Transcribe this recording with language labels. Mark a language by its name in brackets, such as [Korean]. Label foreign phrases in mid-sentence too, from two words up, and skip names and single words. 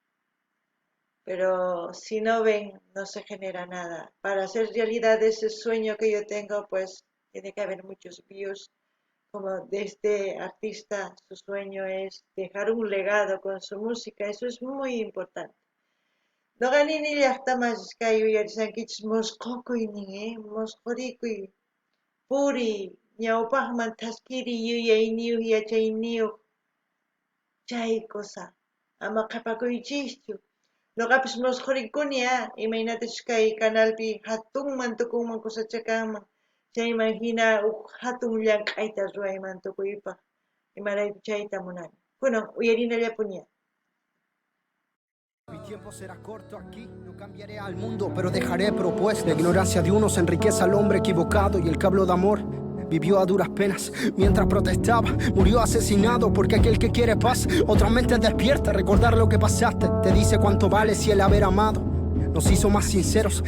[Spanish] Pero si no ven, no se genera nada. Para hacer realidad ese sueño que yo tengo, pues tiene que haber muchos views. Como de este artista, su sueño es dejar un legado con su música. Eso es muy importante. [Quechua] Noqanini llaqtamas kay uyarisankichis mosqokuynin, mosqorikuy, puri, ñawpaqman taskiri yuyayniyuq yachayniyuq, chay cosa. Ama qhapakuychischu. Noqapis musqurikuni imaynatash kay canalpi hatunman tukunman kusachakanman chayman hina hatun llank'ayta ruwayman tukuypaq imarayku chayta munani kunan uyarinallapuña. [Spanish] Mi tiempo será corto aquí, no cambiaré al mundo, pero dejaré propuestas. La ignorancia de unos enriquece al hombre equivocado y el que habló de amor vivió a duras penas. Mientras protestaba, murió asesinado porque aquel que quiere paz, otra mente despierta, recordar lo que pasaste, te dice cuánto vale si el haber amado nos hizo más sinceros.